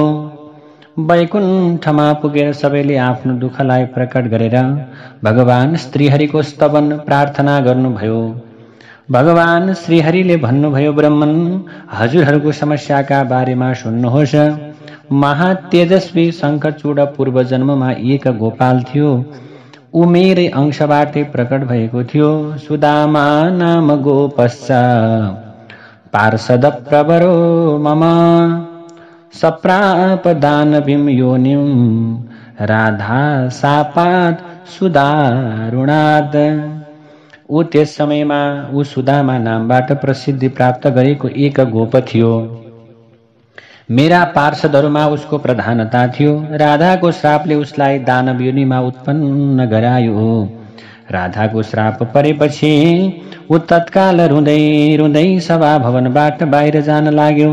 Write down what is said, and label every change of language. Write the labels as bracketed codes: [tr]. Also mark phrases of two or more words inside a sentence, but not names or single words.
[ne] वैकुण्ठमा पुगेर सबैले आफ्नो दुःखलाई प्रकट गरेर भगवान श्रीहरिको स्तवन प्रार्थना गर्नुभयो। भगवान श्रीहरिले भन्नुभयो, ब्रह्मन हजुरहरूको समस्याका बारेमा सुन्नुहोस्। महातेजस्वी शंखचूड पूर्व जन्ममा एक गोपाल थियो। ऊ मेरै अंशबाटै प्रकट भएको थियो। [sa] सुदामा नाम गोपश्च पार्षद प्रवरो मम, सप्राप दानवीं योनिं राधा सापात सुदारुणाद। [ne] ऊ त्यस समयमा ऊ सुदामा नामबाट प्रसिद्धि प्राप्त गरेको एक गोप थियो। मेरा पार्षदहरूमा उसको प्रधानता थियो। राधाको श्रापले उसलाई दानव योनिमा उत्पन्न गरायो। राधाको श्राप परेपछि ऊ तत्काल रुँदै रुँदै सभा भवनबाट बाहिर जान लाग्यो।